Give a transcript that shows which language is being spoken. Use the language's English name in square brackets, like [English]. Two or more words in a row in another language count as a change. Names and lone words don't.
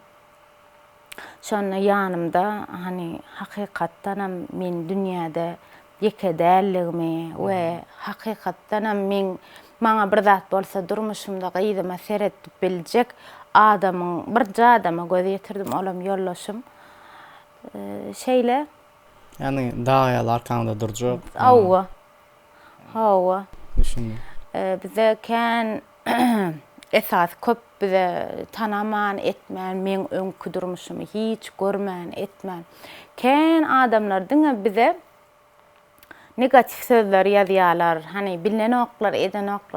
[Turkmen] Şonu ýanymda hani hakykatdan hem men dünýäde ýeke dälligimi we hakykatdan hem men maňa bir zat bolsa durmuşymda gyýdyma seretip biljek adamyň bir adama göz ýetirdim, olam ýollaşym. Şeýle [Turkish] Yani dağ arkamda duracak. [Turkmen] Hawa. Düşündüm. Bize kän esas köp bize tanaman etmän, men öňkü durmuşymy hiç görmän, etmän. Kän adamlar diňe bize negatif sözler ýazýarlar, hani bilenoklar, edenoklar.